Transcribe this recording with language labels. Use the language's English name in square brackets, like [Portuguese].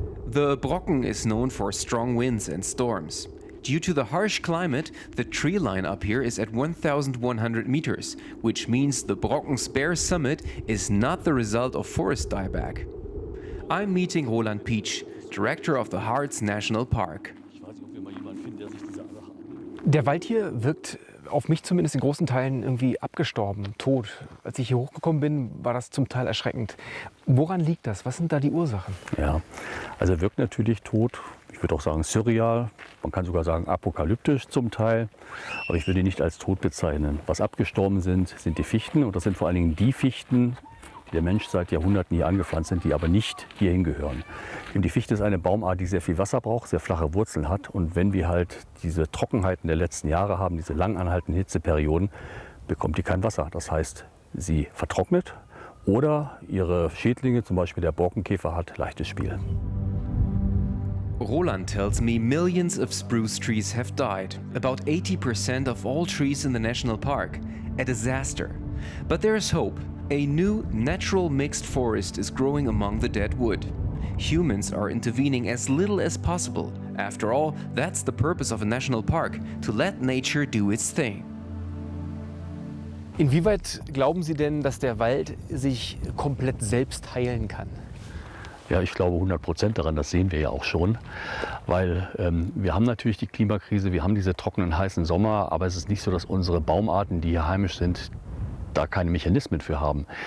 [English] The Brocken is known for strong winds and storms. Due to the harsh climate, the tree line up here is at 1,100 meters, which means the Brocken's bare summit is not the result of forest dieback. I'm meeting Roland Pietsch, director of the Harz National Park. [German] Der Wald hier wirkt auf mich zumindest in großen Teilen irgendwie abgestorben, tot. Als ich hier hochgekommen bin, war das zum Teil erschreckend. Woran liegt das? Was sind da die Ursachen? Ja, also er wirkt natürlich tot. Ich würde auch sagen surreal. Man kann sogar sagen apokalyptisch zum Teil. Aber ich würde ihn nicht als tot bezeichnen. Was abgestorben sind, sind die Fichten. Und das sind vor allen Dingen die Fichten, die der Mensch seit Jahrhunderten hier angepflanzt sind, die aber nicht hierhin gehören. Denn die Fichte ist eine Baumart, die sehr viel Wasser braucht, sehr flache Wurzeln hat. Und wenn wir halt diese Trockenheiten der letzten Jahre haben, diese lang anhaltenden Hitzeperioden, bekommt die kein Wasser. Das heißt, sie vertrocknet oder ihre Schädlinge, zum Beispiel der Borkenkäfer, hat leichtes Spiel. [English] Roland tells me millions of spruce trees have died, about 80% of all trees in the national park. A disaster. But there's hope. A new natural mixed forest is growing among the dead wood. Humans are intervening as little as possible. After all, that's the purpose of a national park, to let nature do its thing. [German] Inwieweit glauben Sie denn, dass der Wald sich komplett selbst heilen kann? Ja, ich glaube 100% daran, das sehen wir ja auch schon, weil wir haben natürlich die Klimakrise, wir haben diese trockenen, heißen Sommer, aber es ist nicht so, dass unsere Baumarten, die hier heimisch sind, da keine Mechanismen für haben.